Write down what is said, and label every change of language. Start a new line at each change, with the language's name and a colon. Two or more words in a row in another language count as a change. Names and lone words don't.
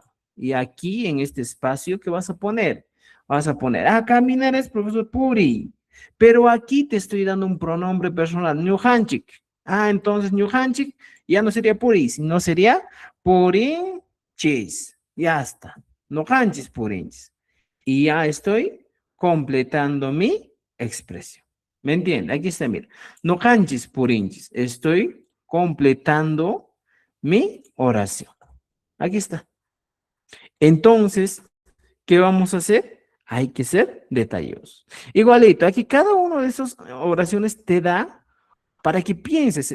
Spanish: Y aquí en este espacio, ¿qué vas a poner? Vas a poner, caminar es profesor Puri. Pero aquí te estoy dando un pronombre personal, ñujanchik. Entonces ñujanchik ya no sería Puri, sino sería purinchis. Ya está.
Quechua: Ñujanchis purinchis.
Spanish: Y ya estoy completando mi expresión. ¿Me entiende? Aquí está, mira.
Quechua: Ñujanchis purinchis.
Spanish: Estoy completando mi oración. Aquí está. Entonces, ¿qué vamos a hacer? Hay que ser detallosos. Igualito, aquí cada una de esas oraciones te da para que pienses.